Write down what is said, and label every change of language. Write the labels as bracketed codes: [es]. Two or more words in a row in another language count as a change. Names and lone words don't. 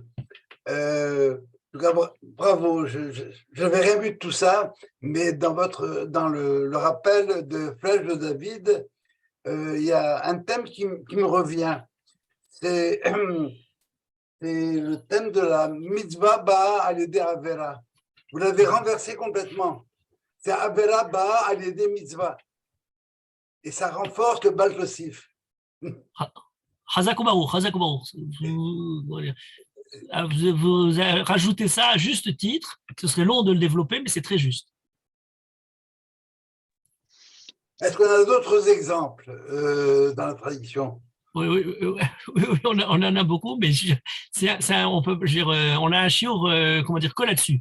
[fr] En tout cas, bravo, je n'avais rien vu de tout ça, mais dans le rappel de Flèche de David, il y a un thème qui me revient. C'est le thème de la [he] מצוה באה על ידי עבירה. [fr] Vous l'avez renversé complètement. C'est [he] עבירה באה על ידי מצוה. [fr] Et ça renforce le [he] בעל תוסיף. חזק וברוך חזק וברוך. [fr] Vous rajoutez ça à juste titre. Ce serait long de le développer, mais c'est très juste. Est-ce qu'on a d'autres exemples dans la tradition? Oui, on en a beaucoup, mais on a un shiur, comment dire, que là-dessus.